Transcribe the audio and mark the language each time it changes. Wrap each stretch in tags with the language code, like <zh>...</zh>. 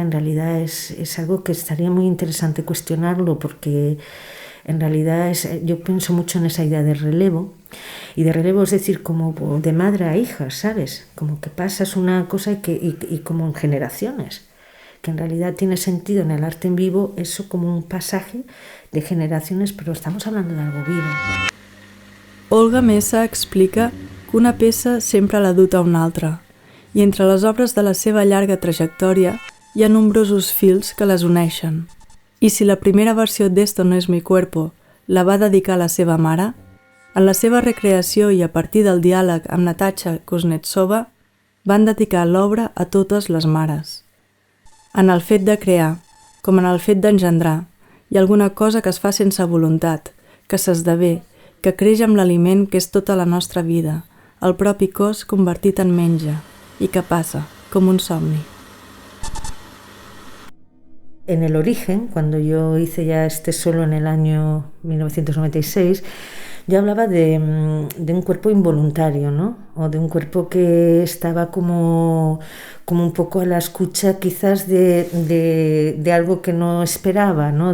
<es>En realidad es algo que estaría muy interesante cuestionarlo, porque en realidad yo pienso mucho en esa idea de relevo, y de relevo es decir, como de madre a hija, ¿sabes? Como que pasas una cosa y como en generaciones, que en realidad tiene sentido en el arte en vivo, eso como un pasaje de generaciones, pero estamos hablando de algo vivo.</es> <ca>Olga Mesa explica que una peça sempre l'ha dut a una altra, i entre les obres de la seva llarga trajectòria hi ha nombrosos fils que les uneixen. I si la primera versió d'Esto no es mi cuerpo la va dedicar a la seva mare, en la seva recreació i a partir del diàleg amb Natasha Kuznetsova van dedicar l'obra a totes les mares. En el fet de crear, com en el fet d'engendrar, hi ha alguna cosa que es fa sense voluntat, que s'esdevé, que creix amb l'aliment que és tota la nostra vida, el propi cos convertit en menja, i que passa, com un somni.</ca> <es>En el origen, cuando yo hice ya este solo en el año 1996, yo hablaba de un cuerpo involuntario, ¿no? O de un cuerpo que estaba como un poco a la escucha quizás de algo que no esperaba, ¿no?</es>